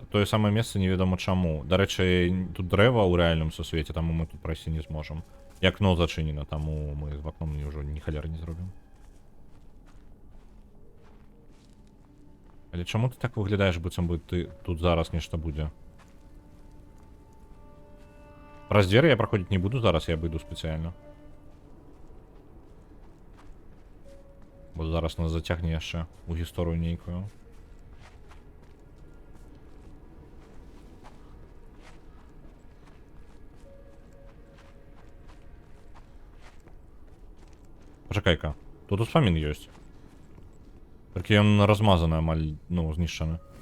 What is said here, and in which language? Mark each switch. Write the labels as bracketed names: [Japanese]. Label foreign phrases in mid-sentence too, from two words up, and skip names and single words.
[Belarusian] Тое самае месца неведома чаму. Дарэчы, тут дрэва ў рэальным сусвеце, таму мы тут прайсці не зможам. І акно зачынена, таму мы з вакном ўжо ні халеры не зробім. Але чаму ты так выглядаеш, быццам бы ты тут зараз нешта будзе? [Ukrainian] Праз двері я проходити не буду зараз, я обійду спеціально. [Belarusian] Бо зараз нас затягне яшчэ у гісторыю нейкую. Пачакай-ка, тут успамін ёсць. Толькі ён размазаны амаль, ну, знішчаны.